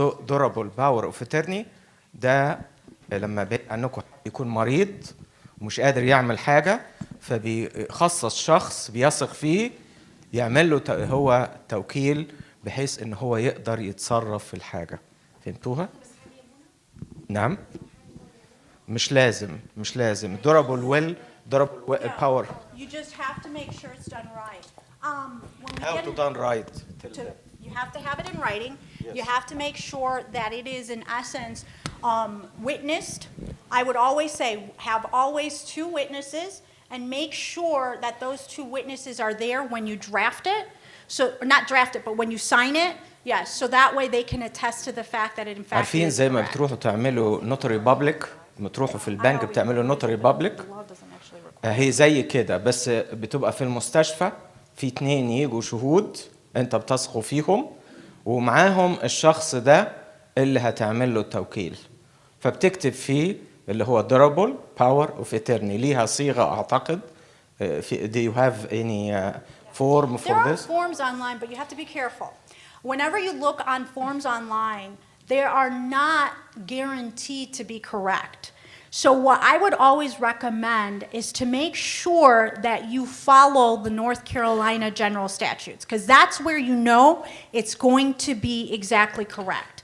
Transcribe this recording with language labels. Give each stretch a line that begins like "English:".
Arabic: durable power of attorney ده لما بعيد عنكم يكون مريض ومش قادر يعمل حاجه فبيخصص شخص بيثق فيه يعمل له هو توكيل بحيث ان هو يقدر يتصرف في الحاجه. فهمتوها؟ نعم مش لازم durable will durable power.
English: You just have to make sure it's done right. How to done right? You have to have it in writing. Yes. You have to make sure that it is in essence witnessed. I would always say have always two witnesses and make sure that those two witnesses are there when you draft it. So not draft it, but when you sign it. Yes, so that way they can attest to the fact that it in fact
Arabic: عارفين زي ما بتروحوا تعملوا نوتري بابليك بتروحوا في البنك بتعملوا نوتري بابليك هي زي كده بس بتبقى في المستشفى في 2 يجوا شهود انت بتثقوا فيهم ومعاهم الشخص ده اللي هتعمل له التوكيل فبتكتب فيه اللي هو durable power of attorney ليها صيغة أعتقد.
English: Do you have any form for There this? are forms online, but you have to be careful. Whenever you look on forms online, they are not guaranteed to be correct. So what I would always recommend is to make sure that you follow the North Carolina general statutes, because that's where you know it's going to be exactly correct.